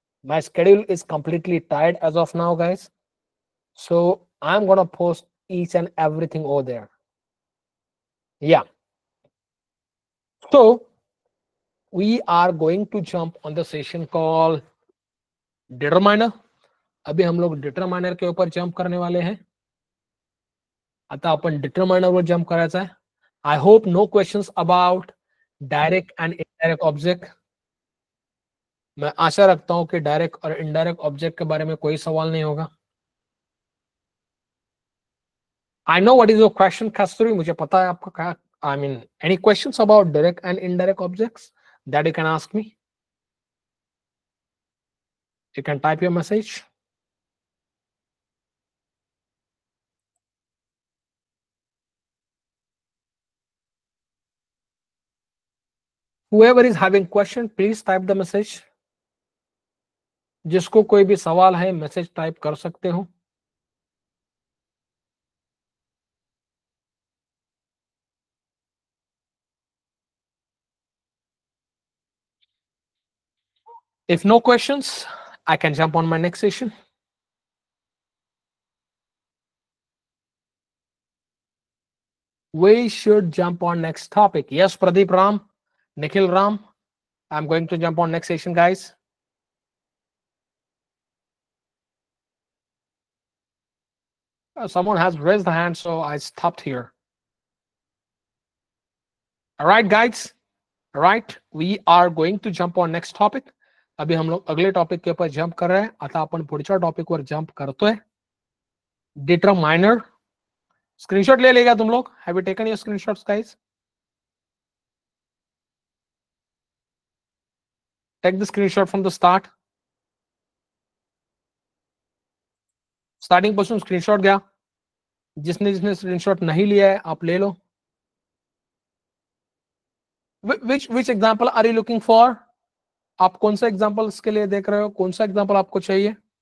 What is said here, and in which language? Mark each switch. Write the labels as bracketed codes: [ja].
[en] My schedule is completely tied as of now, guys. So I'm gonna post each and everything over there. Yeah. So we are going to jump on the session called determiner. [hi] अभी हम लोग determiner के ऊपर jump करने वाले हैं. [mr] आता आपण determiner वर jump करायचा आहे. [en] I hope no questions about direct and indirect object. [hi] मैं आशा रखता हूं कि डायरेक्ट और इनडायरेक्ट ऑब्जेक्ट के बारे में कोई सवाल नहीं होगा. [en] I know what is your question Kasturi, [hi] मुझे पता है आपका क्या. [en] I mean, any questions about direct and indirect objects that you can ask me? You can type your message. Whoever is having question, please type the message. [hi] जिसको कोई भी सवाल है मैसेज टाइप कर सकते हो. [en] If no questions, I can jump on my next session. We should jump on next topic. Yes, Pradeep Ram, Nikhil Ram, I'm going to jump on next session, guys. Someone has raised the hand, so I stopped here. All right, guys. All right, we are going to jump on next topic. [hi] अभी हम लोग अगले topic के ऊपर jump कर रहे हैं. [mr] आता आपण पुढच्या टॉपिक वर जंप करतोय. डिटरमाइनर. [hi] स्क्रीनशॉट ले लेगा तुम लोग. [en] Have you taken your screenshots, guys? Take the screenshot from the start. [mr] Starting पासून स्क्रीनशॉट घ्या. [hi] जिसने जिसने स्क्रीनशॉट नहीं लिया है आप ले लो. [en] which example are you looking for? [hi] आप कौन सा एग्जांपल्स के लिए देख रहे हो? कौन सा एग्जांपल आपको चाहिए?